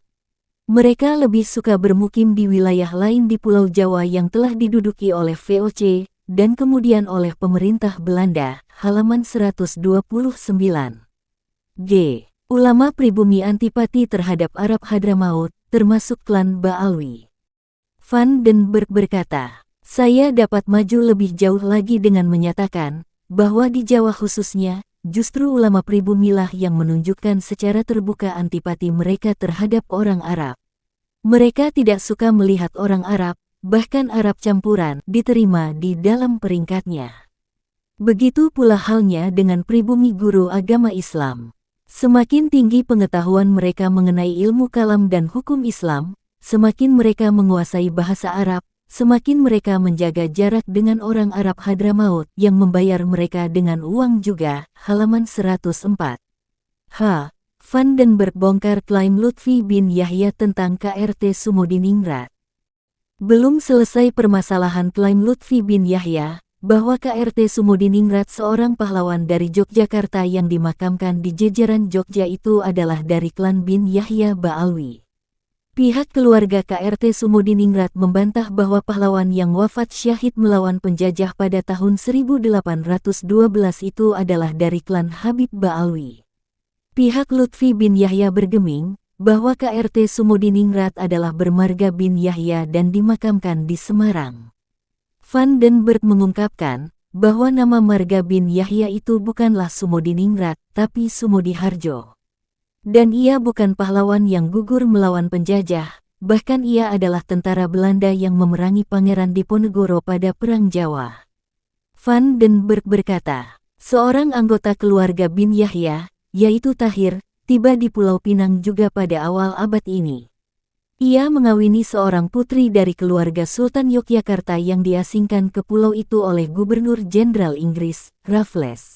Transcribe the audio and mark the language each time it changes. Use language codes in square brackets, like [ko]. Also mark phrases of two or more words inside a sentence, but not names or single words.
[id] Mereka lebih suka bermukim di wilayah lain di Pulau Jawa yang telah diduduki oleh VOC dan kemudian oleh pemerintah Belanda. Halaman 129. G. Ulama pribumi antipati terhadap Arab Hadramaut, termasuk klan Ba'alwi. Van den Berg berkata, "Saya dapat maju lebih jauh lagi dengan menyatakan bahwa di Jawa khususnya, justru ulama pribumilah yang menunjukkan secara terbuka antipati mereka terhadap orang Arab. Mereka tidak suka melihat orang Arab, bahkan Arab campuran, diterima di dalam peringkatnya. Begitu pula halnya dengan pribumi guru agama Islam. Semakin tinggi pengetahuan mereka mengenai ilmu kalam dan hukum Islam, semakin mereka menguasai bahasa Arab, semakin mereka menjaga jarak dengan orang Arab Hadramaut yang membayar mereka dengan uang juga." Halaman 104. H. Van den Berg bongkar klaim Lutfi bin Yahya tentang KRT Sumodiningrat. Belum selesai permasalahan klaim Lutfi bin Yahya bahwa KRT Sumodiningrat seorang pahlawan dari Yogyakarta yang dimakamkan di jajaran Jogja itu adalah dari klan bin Yahya Ba'alwi. Pihak keluarga KRT Sumodiningrat membantah bahwa pahlawan yang wafat syahid melawan penjajah pada tahun 1812 itu adalah dari klan Habib Ba'alwi. Pihak Lutfi bin Yahya bergeming bahwa KRT Sumodiningrat adalah bermarga bin Yahya dan dimakamkan di Semarang. Van den Berg mengungkapkan bahwa nama marga bin Yahya itu bukanlah Sumodiningrat, tapi Sumodiharjo. Dan ia bukan pahlawan yang gugur melawan penjajah, bahkan ia adalah tentara Belanda yang memerangi Pangeran Diponegoro pada Perang Jawa. Van den Berg berkata, seorang anggota keluarga bin Yahya, yaitu Tahir, tiba di Pulau Pinang juga pada awal abad ini. Ia mengawini seorang putri dari keluarga Sultan Yogyakarta yang diasingkan ke pulau itu oleh Gubernur Jenderal Inggris, Raffles.